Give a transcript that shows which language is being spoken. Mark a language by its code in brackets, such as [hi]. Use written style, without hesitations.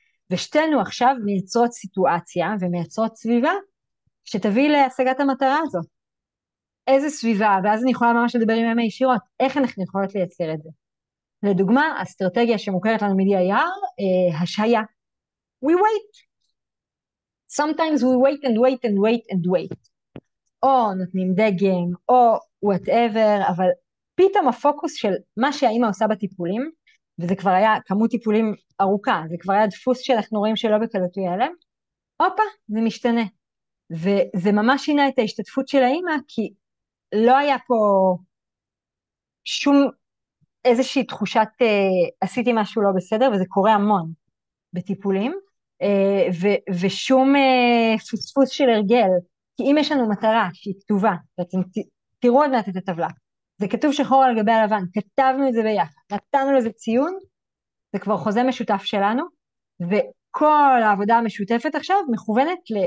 [he] ושתינו עכשיו מייצרות סיטואציה ומייצרות סביבה שתביא להשגת המטרה הזאת. איזה סביבה, ואז אני יכולה ממש לדבר עם אמא ישירות, איך אנחנו יכולות לייצר את זה. לדוגמה, אסטרטגיה שמוכרת לנו מ-DIR, השהיה. [en] We wait. Sometimes we wait and wait and wait and wait. [he] או נותנים דגם, או whatever, אבל פתאום הפוקוס של מה שהאמא עושה בטיפולים, וזה כבר היה כמות טיפולים ארוכה, זה כבר היה דפוס שאנחנו רואים שלא בקלות הוא ייעלם, זה משתנה. וזה ממש שינה את ההשתתפות של האמא, כי לא היה פה שום איזושהי תחושת עשיתי משהו לא בסדר, וזה קורה המון בטיפולים, ושום פספוס של הרגל, כי אם יש לנו מטרה שהיא כתובה, ואתם תראו עוד מעט את הטבלה, זה כתוב שחור על גבי הלבן, כתבנו את זה ביחד, נתנו לזה ציון, זה כבר חוזה משותף שלנו, וכל העבודה המשותפת עכשיו מכוונת